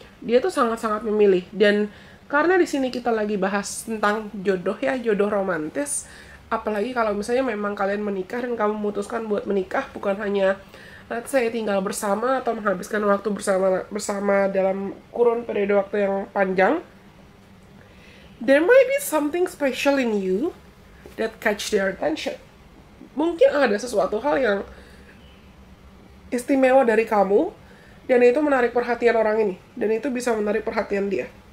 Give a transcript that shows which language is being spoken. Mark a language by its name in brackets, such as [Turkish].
[Indonesian] Dia tuh sangat-sangat memilih. Dan karena di sini kita lagi bahas tentang jodoh ya, jodoh romantis. Apalagi kalau misalnya memang kalian menikah dan kamu memutuskan buat menikah, bukan hanya [English] let's say [Indonesian] tinggal bersama atau menghabiskan waktu bersama dalam kurun periode waktu yang panjang. [English] There might be something special in you that catch their attention. [Indonesian] Mungkin ada sesuatu hal yang istimewa dari kamu dan itu menarik perhatian orang ini, dan itu bisa menarik perhatian dia.